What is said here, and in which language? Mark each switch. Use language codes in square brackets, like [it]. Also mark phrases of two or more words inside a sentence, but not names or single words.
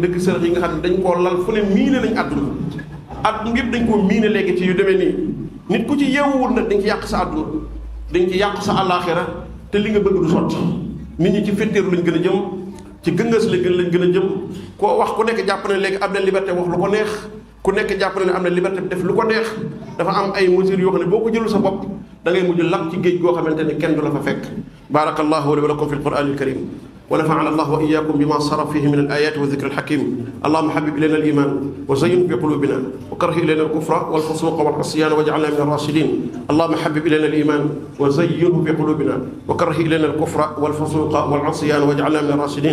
[wo] ndëgg sërëx yi nga xam ne dañ koo lal fu ne miine lañ àdduna ngir dañ koo miine léegi ci yu demee nii nit ku ci yeewuwul nag dañ ci yàq sa àdduna dañ ci yàq sa àllaaxira te li nga bëgg du sotti nit ñi ci fetteeru lañ gën a jëm ci gëngas lañ gën a jëm koo wax ku nekk jàpp ne léegi am na liberté wax lu ko neex ku nekk jàpp ne am na liberté def lu ko neex dafa am ay mesures yoo xam ne boo ko jëlul sa bopp da ngay mujj lap ci géej goo xamante ne kenn du la fa fekk. [ar] بارك الله لي ولكم في القرآن الكريم ونفعنا الله وإياكم بما صرف فيه من الآيات والذكر الحكيم. اللهم حبب إلينا الإيمان وزين في قلوبنا وكره إلينا الكفر والفسوق والعصيان واجعلنا من الراشدين. اللهم حبب إلينا الإيمان وزينه في قلوبنا وكره إلينا الكفر والفسوق والعصيان واجعلنا من الراشدين.